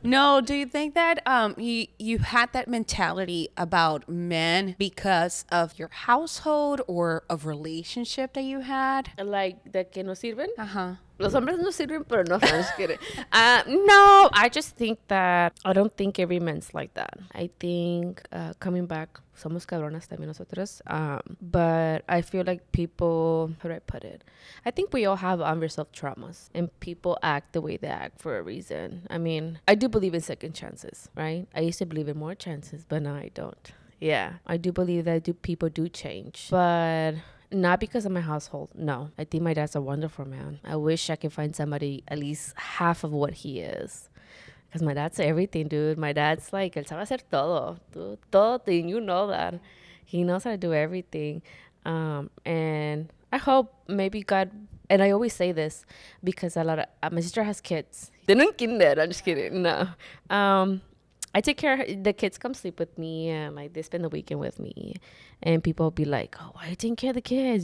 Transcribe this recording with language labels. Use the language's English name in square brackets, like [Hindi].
[English] No, do you think that you had that mentality about men because of your household or of relationship that you had? [Spanish] Like, de que no sirven. Uh-huh. Los hombres no sirven, pero no, [English] I'm just kidding. No, I just think that I don't think every man's like that. I think coming back, [Spanish] somos cabronas también nosotros. [English] But I feel like people, how do I put it? I think we all have unresolved traumas, and people act the way they act for a reason. I mean, I do believe in second chances, right? I used to believe in more chances, but now I don't. Yeah, I do believe that people do change, but not because of my household. No, I think my dad's a wonderful man. I wish I could find somebody at least half of what he is. Because my dad's everything, dude. My dad's like, [Spanish] él sabe hacer todo. [English] Todo thing, you know that. He knows how to do everything. And I hope maybe God, and I always say this because a lot of, my sister has kids. They're not kinder, I'm just kidding. No. I take care of the kids come sleep with me and like they spend the weekend with me, and people will be like, oh, why are you taking care of the kids?